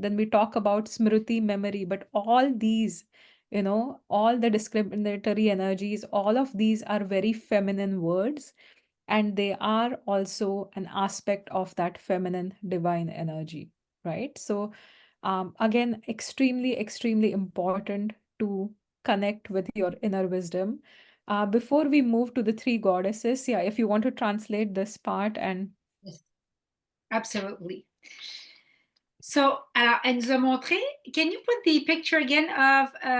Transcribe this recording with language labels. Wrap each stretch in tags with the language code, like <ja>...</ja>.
<en>Then we talk about smriti, memory, but all these, you know, all the discriminatory energies, all of these are very feminine words, and they are also an aspect of that feminine divine energy, right? So, again, extremely, extremely important to connect with your inner wisdom. Before we move to the three goddesses, yeah, if you want to translate this part and Yes, absolutely.</en> <fr>So, alors, elle nous a montré.</fr> <en>Can you put the picture again of</en>